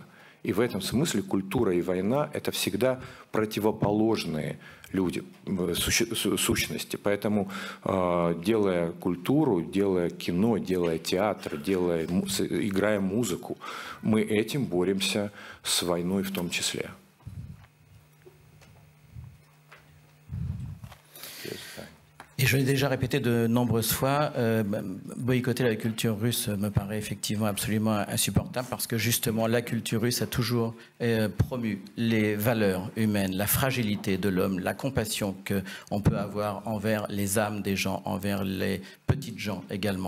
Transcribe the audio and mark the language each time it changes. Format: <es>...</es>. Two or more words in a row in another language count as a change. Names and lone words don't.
<ru>И в этом смысле культура и война – это всегда противоположные люди, сущности. Поэтому, делая культуру, делая кино, делая театр, играя музыку, мы этим боремся с войной в том числе.</ru> <fr>Et je l'ai déjà répété de nombreuses fois, boycotter la culture russe me paraît effectivement absolument insupportable parce que justement la culture russe a toujours promu les valeurs humaines, la fragilité de l'homme, la compassion qu'on peut avoir envers les âmes des gens, envers les petites gens également.</fr>